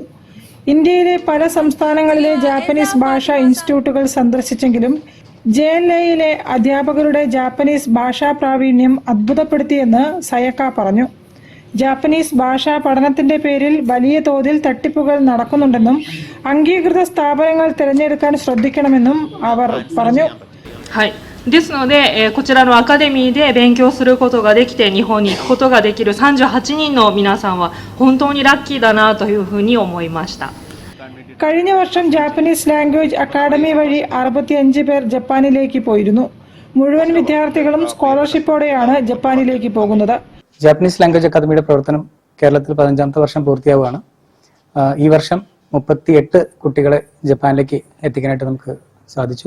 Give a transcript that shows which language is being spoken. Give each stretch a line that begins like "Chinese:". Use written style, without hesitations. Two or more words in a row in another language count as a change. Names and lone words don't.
Malayalam: ഇന്ത്യയിലെ പല സംസ്ഥാനങ്ങളിലെ ജാപ്പനീസ് ഭാഷാ ഇൻസ്റ്റിറ്റ്യൂട്ടുകൾ സന്ദർശിച്ചെങ്കിലും JLAയിലെ അധ്യാപകരുടെ ജാപ്പനീസ് ഭാഷാ പ്രാവീണ്യം അത്ഭുതപ്പെടുത്തിയെന്ന് സയക പറഞ്ഞു. ജാപ്പനീസ് ഭാഷാ പഠനത്തിന്റെ പേരിൽ വലിയ തോതിൽ തട്ടിപ്പുകൾ നടക്കുന്നുണ്ടെന്നും അംഗീകൃത സ്ഥാപനങ്ങൾ തിരഞ്ഞെടുക്കാൻ ശ്രദ്ധിക്കണമെന്നും അവർ പറഞ്ഞു.
Japanese: ですので、こちらのアカデミーで勉強することができて日本に行くことができる38人の皆さんは本当にラッキーだなというふうに思いました。
Malayalam: കഴിഞ്ഞ വർഷം ജാപ്പനീസ് ലാംഗ്വേജ് അക്കാദമി വഴി 65 പേർ ജപ്പാനിലേക്ക് പോയിരുന്നു. മുഴുവൻ വിദ്യാർത്ഥികളും സ്കോളർഷിപ്പോടെയാണ് ജപ്പാനിലേക്ക് പോകുന്നത്. ജാപ്പനീസ് ലാംഗ്വേജ് അക്കാദമിയുടെ പ്രവർത്തനം കേരളത്തിൽ 15ാമത്തെ വർഷം പൂർത്തിയാവുകയാണ്. ഈ വർഷം 38 കുട്ടികളെ ജപ്പാനിലേക്ക് എത്തിക്കാനായിട്ട് നമുക്ക് സാധിച്ചു.